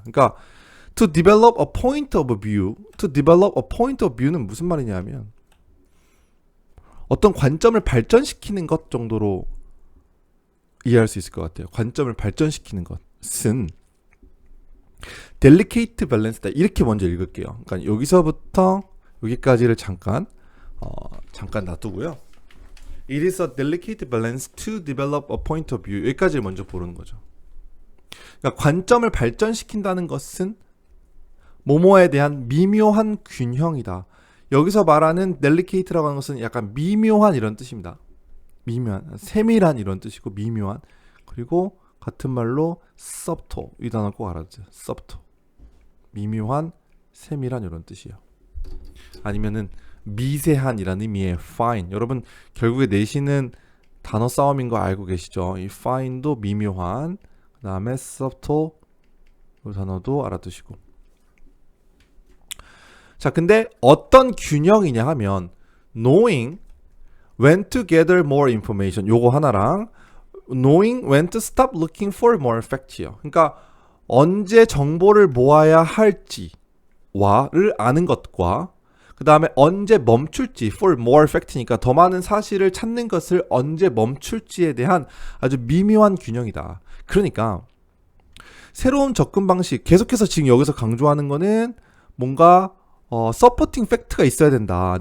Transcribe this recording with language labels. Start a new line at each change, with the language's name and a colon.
Korean: 그러니까 to develop a point of view, to develop a point of view는 무슨 말이냐면 어떤 관점을 발전시키는 것 정도로 이해할 수 있을 것 같아요. 관점을 발전시키는 것은 delicate balance다, 이렇게 먼저 읽을게요. 그러니까 여기서부터 여기까지를 잠깐 놔두고요.
English: It is a delicate balance to develop a point of view, 여기까지를 먼저 보는 거죠.
Korean: 그러니까 관점을 발전시킨다는 것은 뭐뭐에 대한 미묘한 균형이다. 여기서 말하는 delicate라고 하는 것은 약간 미묘한 이런 뜻입니다. 미묘한, 세밀한 이런 뜻이고 미묘한, 그리고 같은 말로 subtle, 이 단어 꼭 알아두세요. subtle, 미묘한, 세밀한 이런 뜻이에요. 아니면은 미세한이라는 의미의 fine. 여러분 결국에 내시는 단어 싸움인 거 알고 계시죠? 이 fine도 미묘한, 그 다음에 subtle, 이 단어도 알아두시고.
English: 자, 근데 어떤 균형이냐 하면 knowing when to gather more information, 요거 하나랑 knowing when to stop looking for more fact이요.
Korean: 그러니까 언제 정보를 모아야 할지와를 아는 것과 그 다음에 언제 멈출지, for more fact니까 더 많은 사실을 찾는 것을 언제 멈출지에 대한 아주 미묘한 균형이다. 그러니까 새로운 접근 방식, 계속해서 지금 여기서 강조하는 거는 뭔가 서포팅 팩트가 있어야 된다.